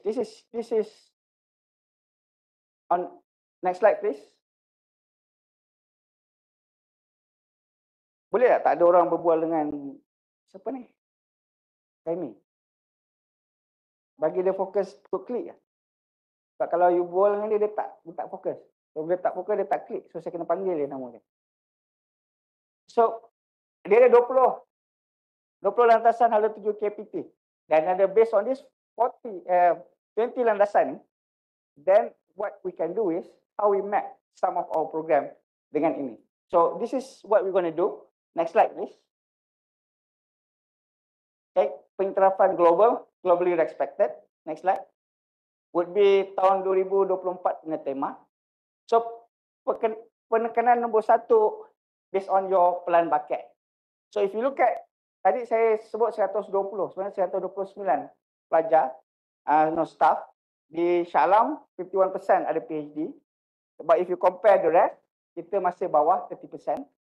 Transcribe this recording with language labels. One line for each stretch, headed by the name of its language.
English: This is on next slide please.
Malay: Boleh tak ada orang berbual dengan siapa ni? Remy. Bagi dia fokus klik. Sebab kalau you berbual dengan dia, dia tak fokus. So dia tak fokus, dia tak klik. So saya kena panggil dia nama dia. So dia ada 20 landasan hala tuju KPT. Dan ada
English: based on this
Malay: 20 landasan ni,
English: then what we can do is how we map some of our program
Malay: dengan ini.
English: So this is what we're going to do. Next slide please. Okay, pengiktirafan globally respected. Next slide. Would be
Malay: tahun 2024 punya tema.
English: So
Malay: penekanan nombor 1
English: based on your plan bucket. So if you look at,
Malay: tadi saya sebut 120, sebenarnya 129 pelajar,
English: staff.
Malay: Di Shah Alam, 51% ada PhD.
English: But if you compare the rest,
Malay: kita masih bawah 30%.